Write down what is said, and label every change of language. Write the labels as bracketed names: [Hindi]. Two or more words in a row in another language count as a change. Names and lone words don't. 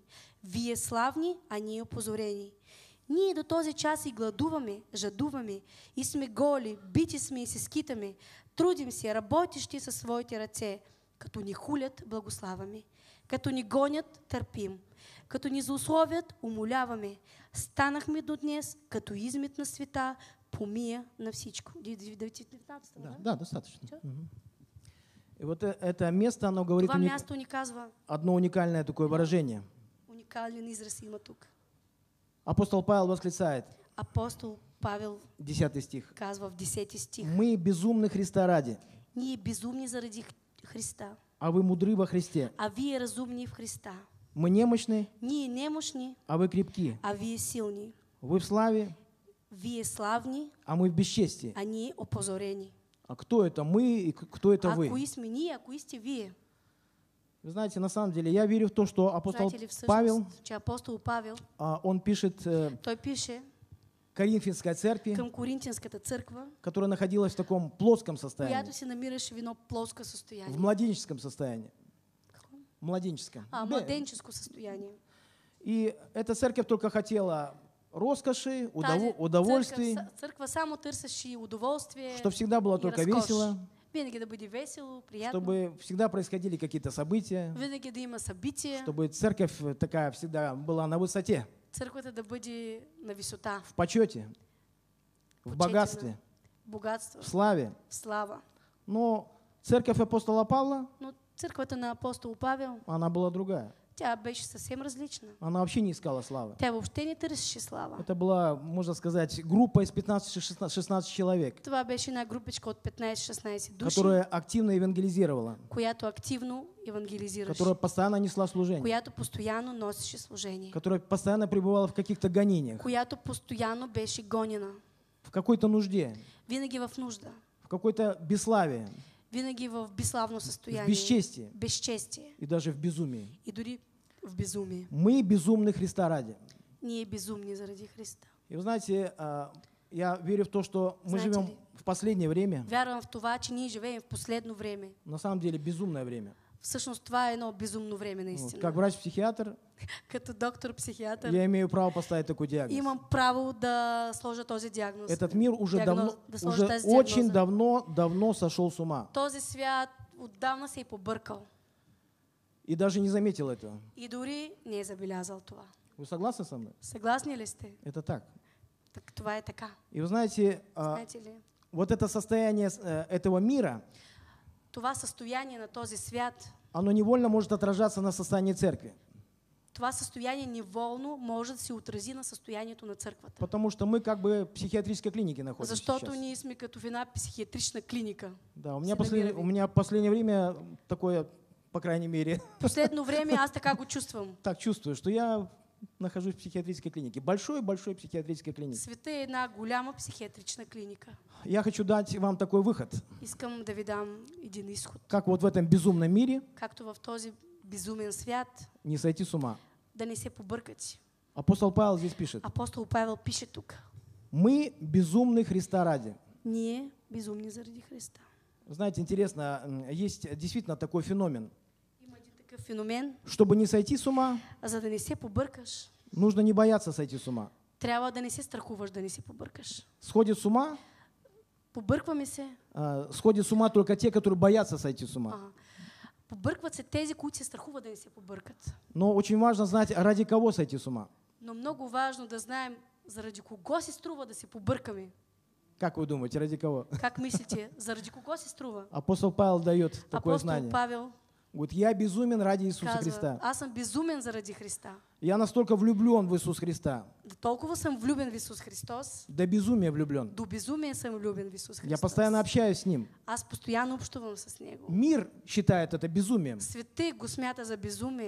[Bulgarian] Вие славни, а ние опозорени. Ние до този час и гладуваме, жадуваме, и сме голи, бити сме и се скитаме, трудим се, работещи със своите ръце, като ни хулят, благославаме, като ни гонят, търпим, като ни злословят, умоляваме. Станахме до днес, като измет на света, помия на всичко. 19, [Russian] Да, достаточно. Мгм. И вот это место, оно говорит [Bulgarian] Това място ни казва, [Russian] одно уникальное такое выражение. [Bulgarian] уникален израз има тук. [Russian] Апостол Павел восклицает, [Bulgarian] Апостол Павел [Russian] 10 стих. [Bulgarian] казва в 10 стих. [Russian] Мы безумны Христа ради, [Bulgarian] Ние безумни заради Христа, [Russian] а вы мудры во Христе. [Bulgarian] а вие разумни в Христа. [Russian] Мы немощны, [Bulgarian] Ние немощни, [Russian] а вы крепки. [Bulgarian] а вие силни. [Russian] Вы в славе, [Bulgarian] Вие славни, [Russian] а мы в бесчестии. [Bulgarian] а ние опозорени. [Russian] А кто это мы и кто это [Bulgarian] А [Russian] вы? [Bulgarian] кои сме ние, а кои сте вие? [Russian] Вы знаете, на самом деле, я верю в то, что апостол [Bulgarian] Знаете ли всъщност, [Russian] Павел, [Bulgarian] че апостол Павел, [Russian] он пишет [Bulgarian] той пише [Russian] к Коринфянской церкви, [Bulgarian] към Коринтинската църква, [Russian] которая находилась в таком плоском состоянии, [Bulgarian] която се намираше в едно плоско състояние. [Russian] в младенческом состоянии. Младенческом. [Bulgarian] Младенческо състояние. [Russian] И эта церковь только хотела роскоши, удовольствий, [Bulgarian] Църква само търсеше удоволствие, [Russian] чтобы всегда было только весело, [Bulgarian] винаги да бъде весело, приятно, [Russian] чтобы всегда происходили какие-то события, [Bulgarian] винаги да има събития, [Russian] чтобы церковь такая всегда была на высоте, [Bulgarian] църквата да бъде на висота, [Russian] в почете, в богатстве, [Bulgarian] богатство, [Russian] в славе. [Bulgarian] слава. [Russian] Но церковь апостола Павла, [Bulgarian] Но църквата на апостол Павел, [Russian] она была другая. [Bulgarian] тя беше съвсем различна. [Russian] Она вообще не искала славы. [Bulgarian] Тя въобще не търсеше слава. [Russian] Это была, можно сказать, группа из 15-16 человек, [Bulgarian] Това беше една групичка от 15-16 души, [Russian] которая активно евангелизировала, [Bulgarian] която активно евангелизираше, [Russian] которая постоянно несла служение, [Bulgarian] която постоянно носеше служение, [Russian] которая постоянно пребывала в каких-то гонениях, [Bulgarian] която постоянно беше гонена, [Russian] в какой-то нужде, [Bulgarian] винаги в нужда, [Russian] в какой-то бесславии, [Bulgarian] винаги в безславно [Russian] в [Bulgarian] състояние, [Russian] бесчестии [Bulgarian] безчестие [Russian] и даже в безумии. [Bulgarian] и дори в безумие. [Russian] Мы безумны Христа ради. [Bulgarian] Ние безумни заради Христа. [Russian] И вы знаете, я верю в то, что мы [Bulgarian] Знаете [Russian] живем [Bulgarian] ли? [Russian] в последнее время, [Bulgarian] Вярвам в това, че ние живеем в последно време. [Russian] на самом деле безумное время. [Bulgarian] Всъщност това е едно безумно време [Russian] Вот, [Bulgarian] наистина. [Russian] как врач-психиатр, [Bulgarian] Като доктор-психиатър [Russian] я имею право поставить такой диагноз. [Bulgarian] имам право да сложа този диагноз. [Russian] Этот мир уже [Bulgarian] Диагноз, да сложа [Russian] уже [Bulgarian] тази [Russian] очень [Bulgarian] диагноза. [Russian] давно сошел с ума. [Bulgarian] Този свят отдавна се е побъркал [Russian] И даже не заметил этого. [Bulgarian] и дори не е забелязал това. [Russian] Вы согласны со мной? [Bulgarian] Съгласни ли сте? [Russian] Это так. Так, [Bulgarian] това е така. [Russian] И вы знаете, [Bulgarian] Знаете ли? [Russian] вот это состояние этого мира, [Bulgarian] Това състояние на този свят, [Russian] оно невольно может отражаться на состоянии церкви. [Bulgarian] това състояние неволно може да се отрази на състоянието на църквата. [Russian] Потому что мы как бы в психиатрической клинике находимся [Bulgarian] Защото [Russian] сейчас. [Bulgarian] ние сме като в една психиатрична клиника. [Russian] Да, у [Bulgarian] се [Russian] меня [Bulgarian] намираме. [Russian] в последнее время такое, по крайней мере, [Bulgarian] Последно време аз така го чувствам. [Russian] так чувствую, что я нахожусь в психиатрической клинике. Большой психиатрической клинике. [Bulgarian] Света е една голяма психиатрична клиника. [Russian] Я хочу дать вам такой выход. [Bulgarian] Искам да ви дам един изход. [Russian] Как вот в этом безумном мире [Bulgarian] Както в този безумен свят, [Russian] не сойти с ума. [Bulgarian] да не се побъркат. [Russian] Апостол Павел здесь пишет. [Bulgarian] Апостол Павел пише тук. [Russian] Мы безумны Христа ради. [Bulgarian] Ние безумни заради Христа. [Russian] Знаете, интересно, есть действительно такой феномен. [Bulgarian] Има един такъв феномен. [Russian] Чтобы не сойти с ума, [Bulgarian] За да не се побъркаш, [Russian] нужно не бояться сойти с ума. [Bulgarian] трябва да не се страхуваш да не се побъркаш. [Russian] Сходят с ума, [Bulgarian] Побъркваме се. [Russian] сходят с ума только те, которые боятся сойти с ума. [Bulgarian] Побъркват се тези, които се страхуват да не се побъркат. [Russian] Но очень важно знать, ради кого сойти с ума. [Bulgarian] Но много важно да знаем заради кого се струва да се побъркаме. [Russian] Как вы думаете, ради кого? [Bulgarian] Как мислите, заради кого се струва? [Russian] Апостол Павел дает такое [Bulgarian] Апостол [Russian] знание. [Bulgarian] Павел [Russian] Говорит, я безумен ради Иисуса [Bulgarian] казва, [Russian] Христа. [Bulgarian] аз съм безумен заради Христа. [Russian] Я настолько влюблен в Иисус Христа. [Bulgarian] Да толкова съм влюбен в Исус Христос, [Russian] До безумия влюблен. [Bulgarian] до безумие съм влюбен в Исус Христос. [Russian] Я постоянно общаюсь с Ним. [Bulgarian] Аз постоянно общувам с Него. [Russian] Мир считает это безумием. [Bulgarian] Светът го смята за безумие.